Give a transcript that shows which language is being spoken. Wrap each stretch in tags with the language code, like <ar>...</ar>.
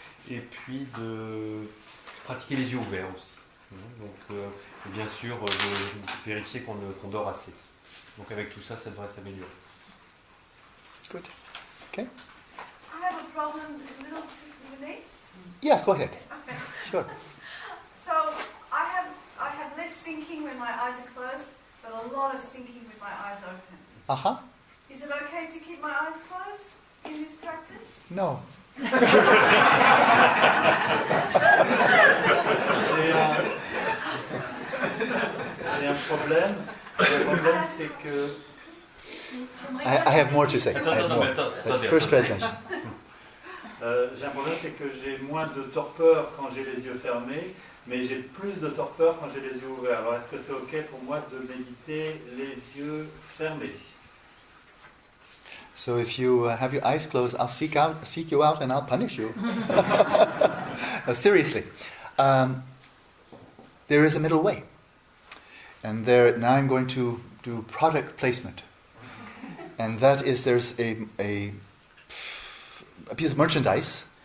<fr>Et puis de pratiquer les yeux ouverts aussi. Donc, et bien sûr, de vérifier qu'on dort assez. Donc avec tout ça, ça devrait s'améliorer.</fr> <en>Good. Okay. I have a problem, a little with me. Yes, go ahead. Okay. Sure. So I have less sinking when my eyes are closed, but a lot of sinking with my eyes open. Uh-huh. Is it okay to keep my eyes closed in this practice? No.</en> <fr>J'ai un problème. Le problème, c'est que</fr> <en>I have more to say. I have more. But first translation.</en> <fr>J'ai un problème, c'est que j'ai moins de torpeur quand j'ai les yeux fermés, mais j'ai plus de torpeur quand j'ai les yeux ouverts. Alors, est-ce que c'est OK pour moi de méditer les yeux fermés?</fr> <en>So if you have your eyes closed, I'll seek you out, and I'll punish you. No, seriously, there is a middle way, and now I'm going to do product placement, and that is there's a piece of merchandise.</en>